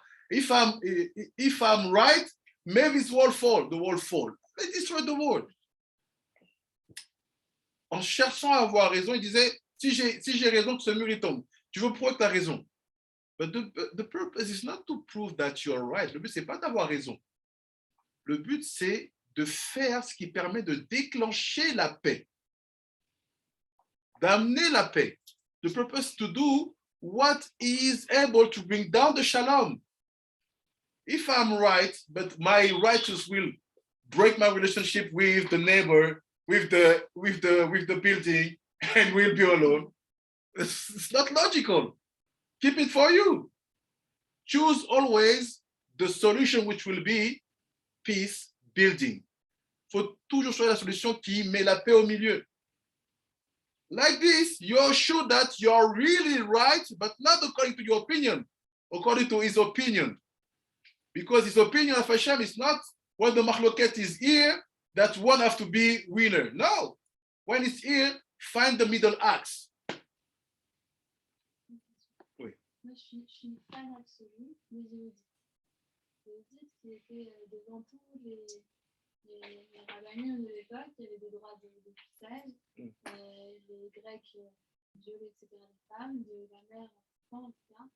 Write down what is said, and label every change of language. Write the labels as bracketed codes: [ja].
[en] If I'm right, maybe this wall fall. The wall fall. They destroy the world. [fr] En cherchant à avoir raison, il disait, si j'ai raison, que ce mur il tombe. Tu veux prouver que tu as raison. [en] But the purpose is not to prove that you are right. [fr] Le but, c'est pas d'avoir raison. Le but, c'est de faire ce qui permet de déclencher la paix, d'amener la paix. [en] The purpose to do what is able to bring down the shalom. If I'm right, but my righteous will break my relationship with the neighbor, with the building, and we'll be alone, it's not logical. Keep it for you. Choose always the solution which will be peace building. [fr] Il faut toujours choisir la solution qui met la paix au milieu. [en] Like this, you're sure that you're really right, but not according to your opinion, according to his opinion. Because his opinion of Hashem is not when the machloket is here, that one have to be winner. No. When it's here, find the middle axe. [fr] Moi, je suis une fan absolue des Yehudis. Les Yehudis qui étaient devant tous les rabbinim de l'époque, qui avaient des droits de cuissage, les Grecs violaient, etc., les femmes, de la mère, enfant, etc.